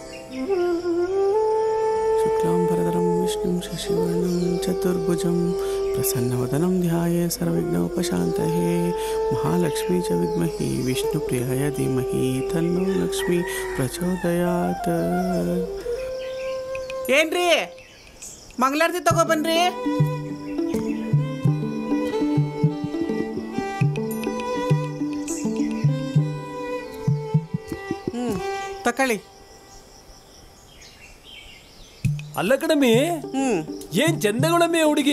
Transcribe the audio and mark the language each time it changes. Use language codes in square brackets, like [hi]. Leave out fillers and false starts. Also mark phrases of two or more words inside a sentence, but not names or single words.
[sa] शुक्लांबरधरं विष्णुं शशिवर्णं चतुर्भुजं प्रसन्नवदनं ध्याये सर्वविघ्नोपशान्तये महालक्ष्मी च विद्महे विष्णुप्रियाय धीमहि तन्नो लक्ष्मी प्रचोदयात्. [kn] ಏನ್ರಿ ಮಂಗಳಾರತಿ ತಗೊಬನ್ರಿ. ತಕೊಳ್ಳಿ. ಅಲ್ಲ ಕಣಮಿ, ಏನ್ ಚಂದಗಳಮ್ಮಿ ಹುಡುಗಿ.